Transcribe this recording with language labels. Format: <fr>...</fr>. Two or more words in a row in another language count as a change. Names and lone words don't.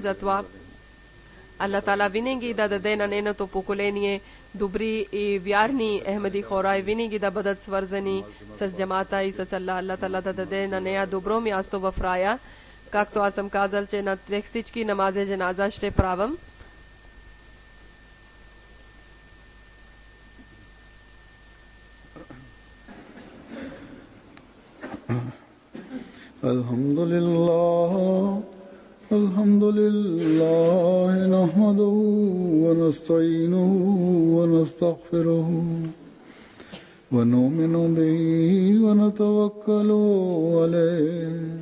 <bg>Затова Аллах Таала винаги да даде на нейното поколение добри и вярни Ахмеди хора и винаги да бъдат свързани с джамата и с Аллах. Аллах Таала да даде на нея добро място в рая. Както аз съм казал, че на всички намази джаназа ще правам.</bg> <ar>الحمد لله، نحمده ونستعينه ونستغفره ونؤمن به ونتوكل عليه.</ar>